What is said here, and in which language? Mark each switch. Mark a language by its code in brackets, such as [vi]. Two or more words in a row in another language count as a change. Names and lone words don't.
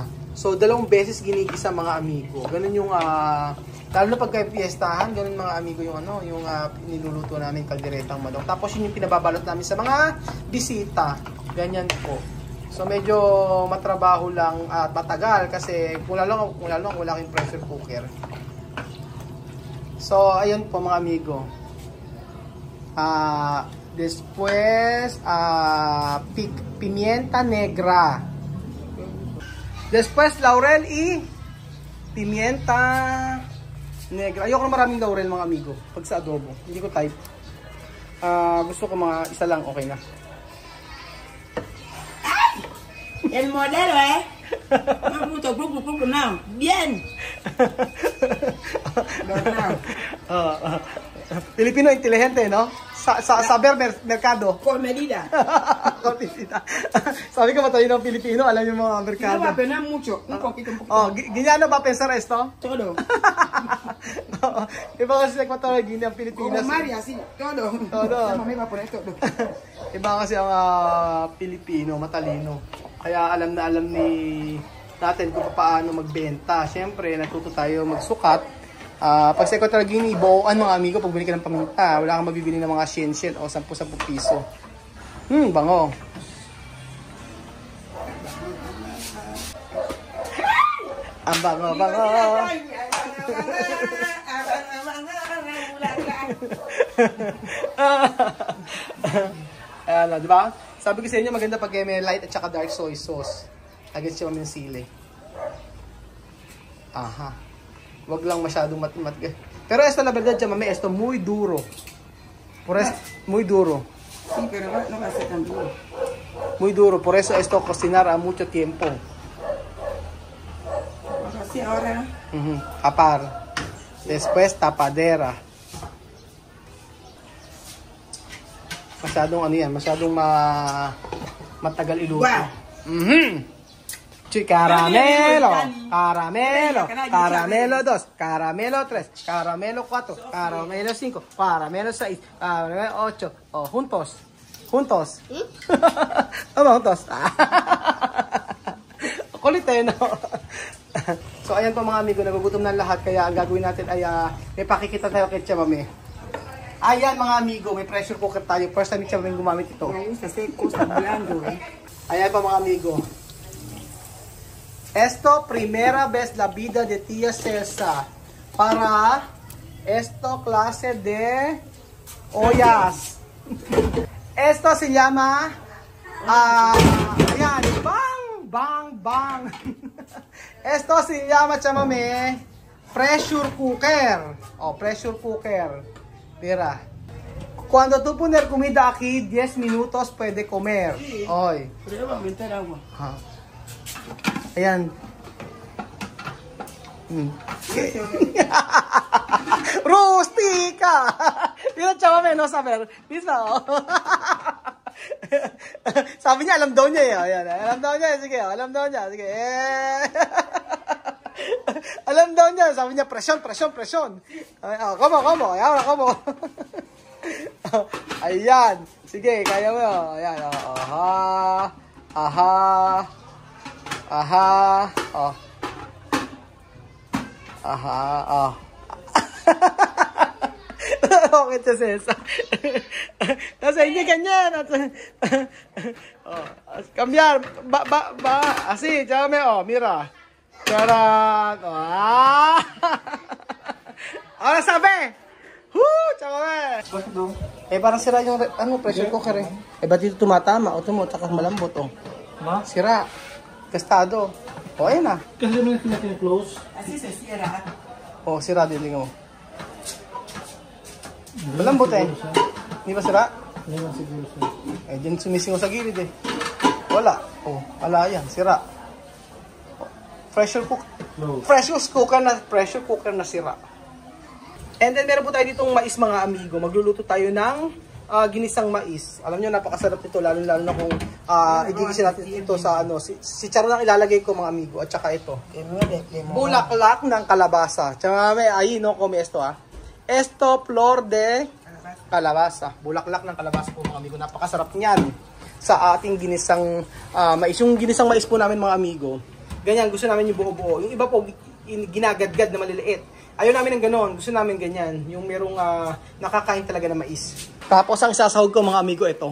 [tl] So, 2 beses ginigisa mga amigo. Ganun yung lalo na pagka fiestahan, ganun mga amigo yung yung niluluto namin kalderetang manok. Tapos yun yung pinababalot namin sa mga bisita. Ganyan po. So medyo matrabaho lang at matagal kasi wala lang wala kang [en] pressure cooker. [tl] So ayun po mga amigo. [es] Después pimienta negra. Después laurel y pimienta negra. [tl] Ayoko na maraming laurel mga amigo pag sa adobo. Hindi ko type. Gusto ko mga isa lang, okay na. [es] El modelo, no. Bien. Pilipino inteligente, no? Saber merkado. Con medida. [tl] Sabi ko matalino ng Pilipino, alam yung mga merkado. [es] No va a penar mucho, un poquito. [tl] Ginyano ba [es] pensar esto? Todo. [tl] Iba kasi sa Equatorial Guinea, ang Pilipinas. [es] Como Maria, sí, todo. Mami va a poner todo. [tl] Iba kasi ang Pilipino, matalino. Kaya alam na alam ni natin kung paano magbenta. Siyempre, natuto tayo magsukat Pag sa Equatorial Guinea, buoan mga amigo, pag bili ka ng paminta, wala kang mabibili ng mga shen-shen o 10-10 piso. Bango. Ang bango. Ayan, di ba? Sabi ko sa inyo, maganda pag may light at saka [en] dark soy sauce. [tl] Agad siya ng sili. Aha. Wag lang masyadong mat. [es] Pero esta la verdad, chamame, esto muy duro. Muy duro. Sí, pero no va a ser tan duro. Muy duro, por eso esto cocinar a mucho tiempo. Así ahora. Tapar. Después tapadera. [tl] Masyadong ano yan, masyadong matagal iluto. [es] Caramelo, caramelo 2, caramelo 3, caramelo 4, caramelo 5, caramelo 6, caramelo 8. Oh, juntos. Tama, juntos. [tl] Kulit no? So, ayan po mga amigo, nagugutom na lahat. Kaya ang gagawin natin ay may pakikita tayo kay Chamame. Ayan mga amigo, may [en] pressure cooker [tl] tayo. [en] First time [tl] Chamame gumamit ito. Ayan pa mga amigo. [es] Esto, primera vez la vida de Tia Celsa para esto clase de ollas. Esto se llama, [tl] ayan, bang. [es] Esto se llama, [en] chamame, pressure cooker. Pressure cooker. [es] Mira. Cuando tú poner comida aquí, 10 minutos puede comer. Hoy. Pero va a meter agua. [tl] Ayan. Rustica. [es] Mira, chamame, no saber. Mira, [tl] sabi niya, alam daw niya eh. Ayan, alam daw niya. Sige, alam daw niya. Sige. Alam daw niya. Sabi niya, presyon. Como. Ayan, como. Ayan. Sige, kaya mo. Ayan. Aha. Okay, Cesa. Nasa hindi ganyan. [es] Cambiar. Así, chágame. Mira. Charan. Ahora sabi. Chágame. [tl] Parang sira yung [en] pressure cooker [tl] eh. Ba't dito tumatama? Tsaka malambot Sira. Gastado. Ayun na. Kasi naman natin close. [es] Así se cierra. [tl] Sira din mo. Malambot eh. Hindi ba sira? Hindi ba siguro sir. Diyan sumisingaw sa gilid eh. Wala. Wala yan. Sira. [en] Pressure cooker [tl] na sira. [en] And then [tl] meron po tayo ditong mais mga amigo. Magluluto tayo ng ginisang mais. Alam nyo, napakasarap ito. Lalo na kung igigisin natin ito sa si Charo lang ilalagay ko mga amigo. At saka ito. Bulaklak ng kalabasa. [es] Tsaka ahí no come esto Esto, flor de kalabasa. [tl] Bulaklak ng kalabasa po mga amigo. Napakasarap niyan sa ating ginisang mais. Yung ginisang mais po namin mga amigo, ganyan, gusto namin yung buo-buo. Yung iba po, ginagadgad na maliliit. Ayaw namin ng ganon. Gusto namin ganyan. Yung merong nakakain talaga na mais. Tapos ang sasahog ko mga amigo, ito.